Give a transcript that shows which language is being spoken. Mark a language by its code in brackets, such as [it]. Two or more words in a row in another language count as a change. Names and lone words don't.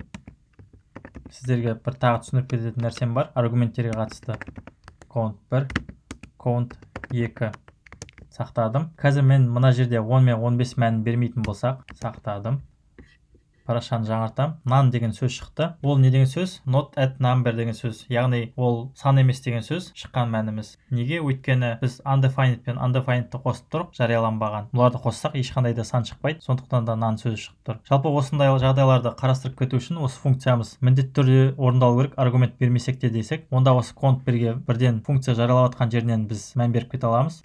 [kk] Сіздерге бір тағы түсіндіріп кететін нәрсем бар. Аргументтерге қатысты. [en] Count 1, count 2. [kk] Сақтадым. Қазір мен мына жерде 10 мен 15 мәнін бермейтін болсақ, сақтадым. Парақшаны жаңартам. None деген сөз шықты. Ол не деген сөз? [en] Not at number [kk] деген сөз. Яғни ол сан емес деген сөз шыққан мәніміз. Неге? Өйткені біз undefined пен undefinedті қосып тұрып жарияланбаған. Бұларды қоссақ ешқандай да сан шықпайды. Сондықтан да none сөзі шығып тұр. Жалпы осындай жағдайларды қарастырып кету үшін осы функциямыз міндетті түрде орындалу керек. Аргумент бермесек те десек, онда осы count 1-ге бірден функция жариялап жатқан жерінен біз мән беріп кете аламыз.